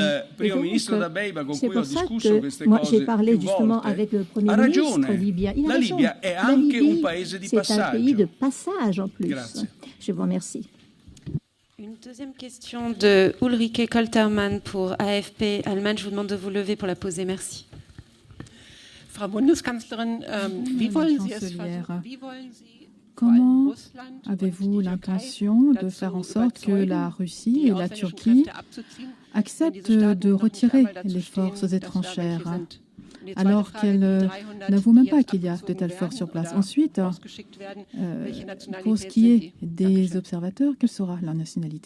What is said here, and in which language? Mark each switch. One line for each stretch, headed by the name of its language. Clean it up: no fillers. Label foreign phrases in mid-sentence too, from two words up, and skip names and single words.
French: C'est pour ça que moi j'ai parlé justement avec le Premier ministre libyen. Il a raison. La Libye, c'est un pays de passage en plus. Je vous remercie. Une deuxième question de Ulrike Koltermann pour AFP Allemagne. Je vous demande de vous lever pour la poser. Merci.
German: Frau Bundeskanzlerin, wie wollen Sie es versuchen?
French: Comment avez-vous l'intention de faire en sorte que la Russie et la Turquie acceptent de retirer les forces étrangères alors qu'elles n'avouent même pas qu'il y a de telles forces sur place? Ensuite, pour ce qui est des observateurs, quelle sera leur nationalité?